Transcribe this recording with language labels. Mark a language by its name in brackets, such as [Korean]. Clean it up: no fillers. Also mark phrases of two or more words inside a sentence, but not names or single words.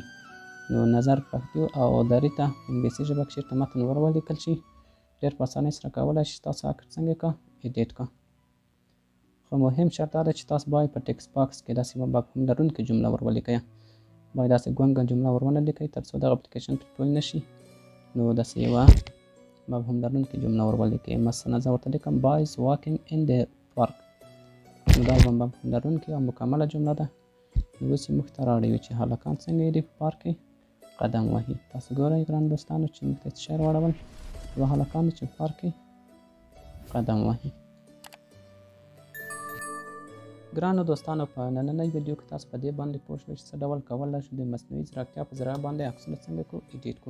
[Pashto] نو نظر پښتو او دري ته په انګلیسي ژبه کې چېرته متن ور ولیکل شي ډېر په اسانۍ سره کولی شي ستاسو عکس څنګه کا ایډیټ کا. خو مهم شرط دا ده چې تاسو باید په [English] text box [Pashto] کې داسې یوه مفهوم لرونکې جمله ور ولیکئ. باید داسې ګونګه جمله ور ونه لیکئ تر څو دغه اپلیکیشن پرې پوه نه شي. نو داسې یوه مفهوم لرونکې جمله ور ولیکئ. مثلا زه ورته لیکم [English] boys walking in the park. [Pashto] نو دا یوه مفهوم لرونکې او مکمله جمله ده. نو اوس یې موږ ته راوړوي چې هلکان څنګه دي په پارک کې قدم وهي. تاسو ګورئ ګران دوستانو چې موږ ته څه شی راوړول، یوه هلکان چې په پارک کې قدم وهي. ګرانو دوستانو، په نننۍ ویډیو کې تاسو په دې باندې پوه شوئ چې څه ډول کولی شو د مصنوعي ځیرکتیا په ذریعه باندې عکسونه څنګه کړو، ایډیټ کړو.